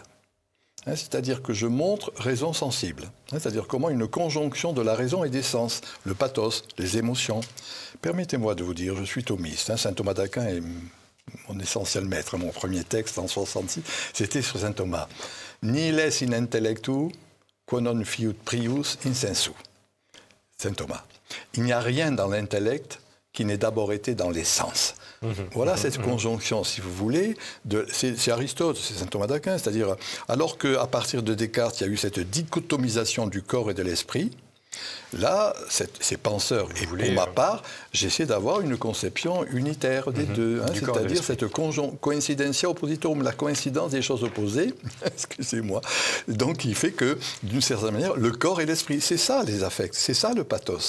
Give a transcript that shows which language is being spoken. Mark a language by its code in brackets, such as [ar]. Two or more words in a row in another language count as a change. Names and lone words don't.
[fr] C'est-à-dire que je montre raison sensible. C'est-à-dire comment une conjonction de la raison et des sens, le pathos, les émotions. Permettez-moi de vous dire, je suis thomiste. Saint Thomas d'Aquin est mon essentiel maître. Mon premier texte en 66, c'était sur Saint Thomas. [la] « Nihil est in intellectu, quo non fiut prius in sensu ». [fr] Saint Thomas. Il n'y a rien dans l'intellect qui n'ait d'abord été dans les sens. Voilà cette conjonction, si vous voulez, c'est Aristote, c'est Saint Thomas d'Aquin, c'est-à-dire, alors qu'à partir de Descartes, il y a eu cette dichotomisation du corps et de l'esprit, là, ces penseurs, et pour ma part, j'essaie d'avoir une conception unitaire des deux, hein, c'est-à-dire cette [la] coincidentia oppositorum, [fr] la coïncidence des choses opposées, excusez-moi, donc qui fait que, d'une certaine manière, le corps et l'esprit, c'est ça les affects, c'est ça le pathos.